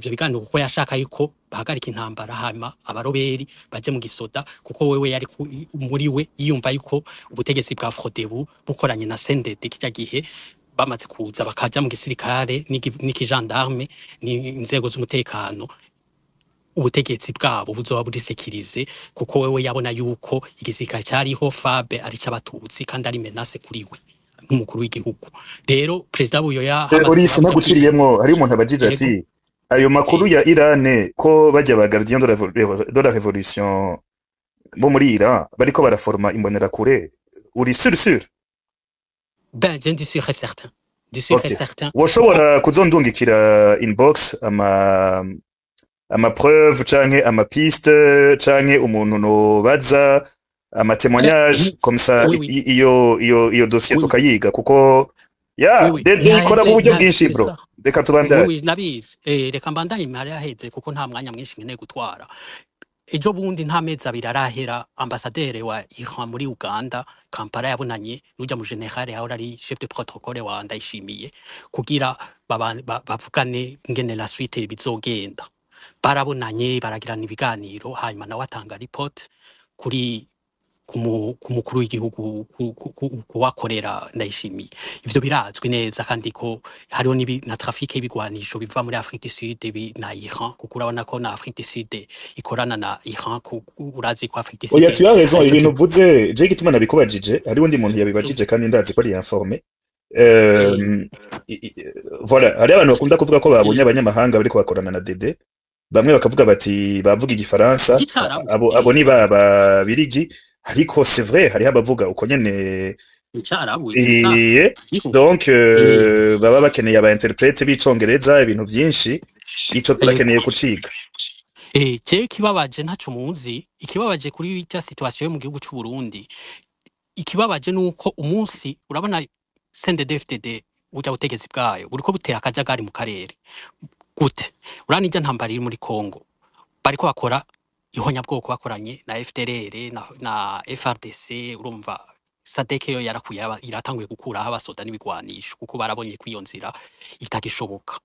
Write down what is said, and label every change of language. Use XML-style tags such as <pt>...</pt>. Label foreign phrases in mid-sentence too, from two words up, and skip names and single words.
<rn>ivyo biganiro kuko yashaka yuko bahagarika intambara hama abaroberi baje mu gisoda kuko wewe yari muri we yiyumva yuko ubutegetsi bwa Frodebu bukoranye na CNDD kijya gihe bamaze kuza bakaja mu gisirikare n'ikigendarme ni inzego z'umutekano ubutegetsi bwabo buzoba buri sekirize kuko wewe yabona yuko igisirikare cyariho FAB ari cy'abatutsi kandi ari menace kuri we nk'umukuru w'igihugu rero president Buyoya Boris naguciriyemwo hari umuntu abajije ati ayo makuru ya Iran ko bajya ba</rn> <fr>gardien de la révolution</fr> <rn>bo muri Iran bariko baraforma imbonerakure uri sûr</rn> <fr>ben je suis certain certain</fr> <rn>woshobora kuzondungikira inbox ama preuve canke ama piste canke umuntu no baza ama témoignage</rn> <fr>comme ça</fr> <rn>iyo dossier tukayiga kuko ikora mu buryo bwinshi bro reka tubandanye nabizi reka mbandanye imari yaheze kuko nta mwanya mwinshi nkeneye gutwara ejo bundi nta mezi abiri arahera ambasaderi wa Iran muri Uganda Kampala yabonanye n'ujya mu general aho ari</rn> <fr>chef de protocole</fr> <rn>wa Ndayishimiye kugira bavugane ngene</rn> <fr>la suite</fr> <rn>bizogenda. Barabonanye baragirana ibiganiro hanyuma nawe atanga report kuri kumukuru w'igihugu kuwakorera Ndayishimiye. Ivyo birazwi neza kandi ko hariho na trafic y'ibigwanisho biva muri Afrique du Sud na Iran kuko urabona ko na Afrique du Sud ikorana na Iran urazi ko Afrique du Sud. Oya</rn> <fr>tu as raison</fr> <rn>ibintu vuze je gituma nabikubajije hari undi muntu yabibajije kandi ndazi ko ari informé. Voilà hari abantu bakunda kuvuga ko babonye abanyamahanga bari bakorana na Dede bamwe bakavuga bati bavuga igifaransa abo ni baba birigi ariko</rn> <fr>c'est vrai</fr> <rn>hari abavuga uko nyene donc baba bakeneye aba interprete b'icongereza ibintu byinshi ico turakeneye kuciga. Je kibabaje ntaco muzi ikibabaje kuri icya situation yo mu gihugu cy'u Burundi ikibabaje nuko umunsi urabona CNDD-FDD ujya butegetsi bwayo buriko butera akajagari mu karere gute urani ijya ntambara iri muri Kongo bariko bakora ihonya bwoko bakoranye na FDLR na FRDC urumva Sadek yo yarakuye iratanguye gukura abasoda n'ibigwanisho kuko barabonye ko iyo nzira itagishoboka.</rn>